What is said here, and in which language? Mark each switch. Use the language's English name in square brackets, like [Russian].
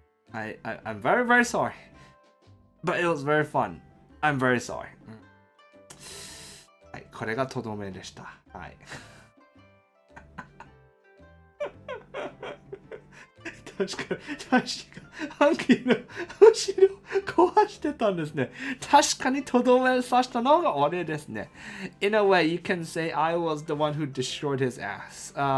[English] はい、I'm very, very sorry. But it was very fun. I'm very sorry. [Japanese] はい、これがとどめでした。はい。確か、ハンキーの後ろ壊してたんですね。確かにとどめさしたのが俺ですね。 [English] In a way, you can say I was the one who destroyed his ass.